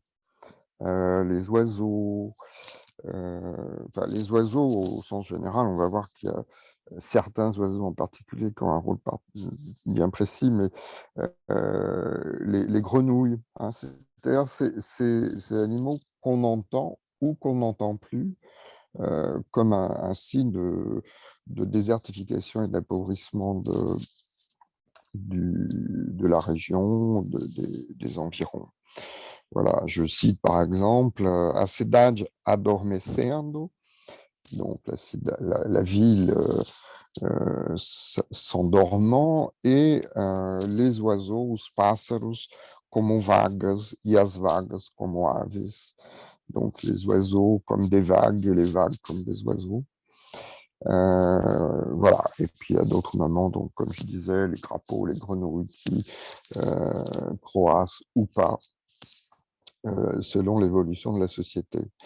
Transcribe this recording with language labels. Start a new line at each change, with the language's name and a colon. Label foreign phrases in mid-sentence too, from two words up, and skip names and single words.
French: Les oiseaux, enfin, les oiseaux au sens général, on va voir qu'il y a certains oiseaux en particulier qui ont un rôle bien précis, mais les grenouilles, hein, c'est-à-dire ces animaux qu'on entend ou qu'on n'entend plus, comme un signe de désertification et d'appauvrissement de la région, des environs. Voilà, je cite par exemple
Portuguese: A cidade adormecendo,
French: donc la ville s'endormant, et les oiseaux,
Portuguese: os pássaros, como vagas, e as vagas como aves.
French: Donc les oiseaux comme des vagues et les vagues comme des oiseaux. Voilà, et puis à d'autres moments, donc, comme je disais, les crapauds, les grenouilles qui croissent ou pas, selon l'évolution de la société.